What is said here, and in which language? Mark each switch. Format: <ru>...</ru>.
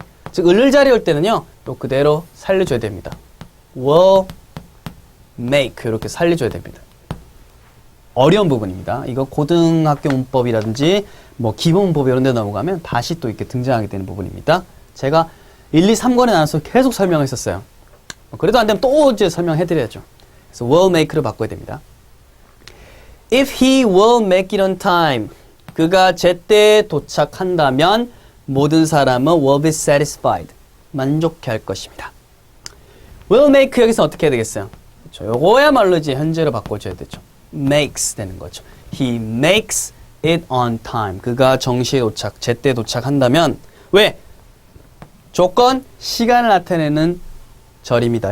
<ko>즉 을을 자리에 올 때는요. 또 그대로 살려줘야 됩니다.</ko> <en>will make</en> <ko>이렇게 살려줘야 됩니다. 어려운 부분입니다. 이거 고등학교 문법이라든지 뭐 기본 문법 이런 데 넘어가면 다시 또 이렇게 등장하게 되는 부분입니다. 제가 1, 2, 3권에 나눠서 계속 설명했었어요. 그래도 안 되면 또 이제 설명해드려야죠. 그래서</ko> <en>will make</en> <ko>로 바꿔야 됩니다.</ko> <en>If he will make it on time,</en> <ko>그가 제때에 도착한다면 모든 사람은</ko> <en>will be satisfied,</en> <ko>만족해할 것입니다.</ko> <en>will make</en> <ko>여기서 어떻게 해야 되겠어요? 그렇죠. 요거야말로 이제 현재로 바꿔줘야 되죠.</ko> <en>makes</en> <ko>되는 거죠.</ko> <en>He makes it on time.</en> <ko>그가 정시에 도착, 제때 도착한다면 왜? 조건, 시간을 나타내는 절입니다.</ko>